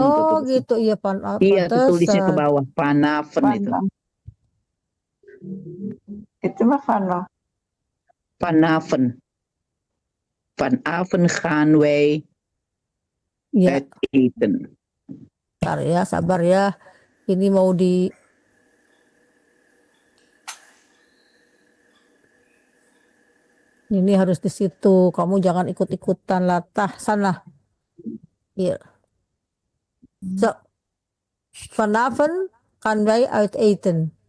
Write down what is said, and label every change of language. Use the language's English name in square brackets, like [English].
[Indonesian] Oh gitu, iya vanavond. Iya, tulisnya ke bawah. Vanavond itu. Itu mah Vano. Vanavond. [Dutch] Vanavond gaan wij uit eten. [Indonesian] Bentar ya, sabar ya. Ini mau di ini harus di situ. Kamu jangan ikut-ikutan latah sana. Iya. [Dutch] So, vanavond gaan wij uit eten.